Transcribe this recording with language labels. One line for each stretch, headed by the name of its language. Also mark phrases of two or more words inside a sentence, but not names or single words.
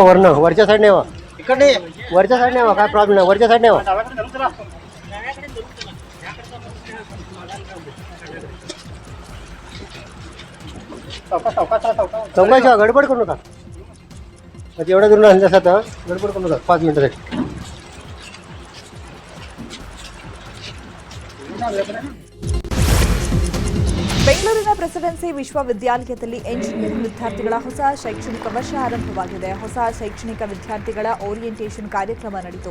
Marathi: वरनं वरच्या साईडने यावं. इकडे वरच्या साईडने यावं. काय प्रॉब्लेम नाही. वरच्या साईडने यावं. चौकाशी गडबड करू नका. एवढ्या दूर आणल्यास गडबड करू नका. 5 मिनिटासाठी.
Kannada: ಬೆಂಗಳೂರಿನ ಪ್ರೆಸಿಡೆನ್ಸಿ ವಿಶ್ವವಿದ್ಯಾಲಯದಲ್ಲಿ ಎಂಜಿನಿಯರಿಂಗ್ ವಿದ್ಯಾರ್ಥಿಗಳ ಹೊಸ ಶೈಕ್ಷಣಿಕ ವರ್ಷ ಆರಂಭವಾಗಿದೆ. ಹೊಸ ಶೈಕ್ಷಣಿಕ ವಿದ್ಯಾರ್ಥಿಗಳ ಓರಿಯೆಂಟೇಷನ್ ಕಾರ್ಯಕ್ರಮ ನಡೆಯಿತು.